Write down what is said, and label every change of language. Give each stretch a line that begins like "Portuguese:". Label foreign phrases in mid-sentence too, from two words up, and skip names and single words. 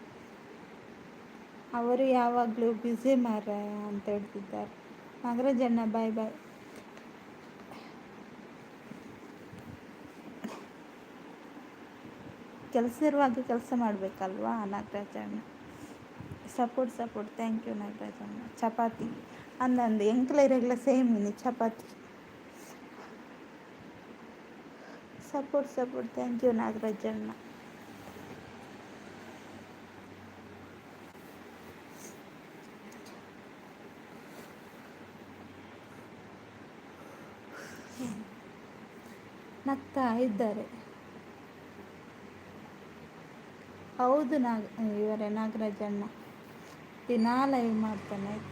Kannada: ಅವರು ಯಾವಾಗಲೂ ಬ್ಯುಸಿ ಮಾರ ಅಂತ ಹೇಳ್ತಿದ್ದಾರೆ. ನಾಗರಾಜ ಅಣ್ಣ
English: bye bye.
Kannada: ಕೆಲಸ ಇರುವಾಗ ಕೆಲಸ ಮಾಡಬೇಕಲ್ವಾ ನಾಗರಾಜ ಅಣ್ಣ.
English: support thank you
Kannada: ನಾಗರಾಜ ಅಣ್ಣ.
Tulu: ಚಪಾತಿ ಅಂದಂದು ಎಂಕ್ಲ ಇರೆಗ್ಲ ಸೇಮ್ ಇನಿ ಚಪಾತಿ.
English: support thank you
Kannada: ನಾಗರಾಜ ಅಣ್ಣ. ನಗ್ತಾ ಇದ್ದಾರೆ. ಹೌದು ಇವರೇ ನಾಗರಾಜಣ್ಣ ದಿನಾ ಲೈವ್ ಮಾಡ್ತಾನೆ ಆಯಿತಾ.